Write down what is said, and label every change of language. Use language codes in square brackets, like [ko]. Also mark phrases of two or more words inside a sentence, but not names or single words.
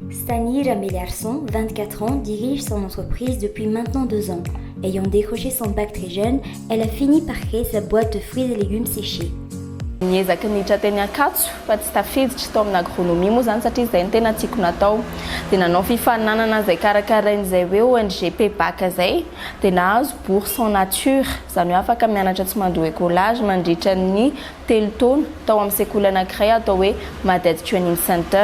[fr] Stani Rameliarson, 24 ans, dirige son entreprise depuis maintenant 2 ans. Ayant décroché son bac très jeune, elle a fini par créer sa boîte de fruits et légumes séchés. [mg] Niezaka niditra teny Ankatso fa tsy tafiditra tao amin'ny agronomie moa zany satria izay no tena tiako natao dia nanao fifaninanana izay karakarain'izay hoe ONG Pebaka izay dia nahazo [fr] bourse en nature [mg] izany hoe afaka mianatra tsy mandoa écolage mandritra ny 3 taona tao amin'ny sekoly anankiray atao hoe Maded Training Center.